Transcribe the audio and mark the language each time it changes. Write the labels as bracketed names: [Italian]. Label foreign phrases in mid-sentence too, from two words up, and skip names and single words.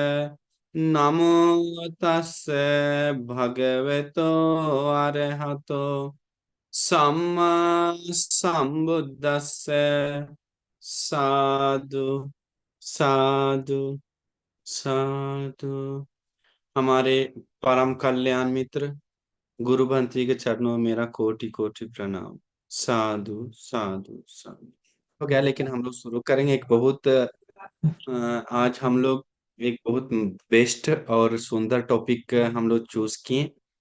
[Pali] नमो तस्से भगवतो अरहतो सम्मा संबुद्दस्से। साधु साधु साधु। [Hindi] हमारे परम कल्याण मित्र गुरु भंत्री के चरणों में मेरा कोटि कोटि प्रणाम। [Pali] साधु साधु साधु। [Hindi] हो गया, लेकिन हम लोग शुरू करेंगे एक बहुत आज हम लोग एक बहुत बेस्ट और सुंदर टॉपिक हम लोग चूज किए।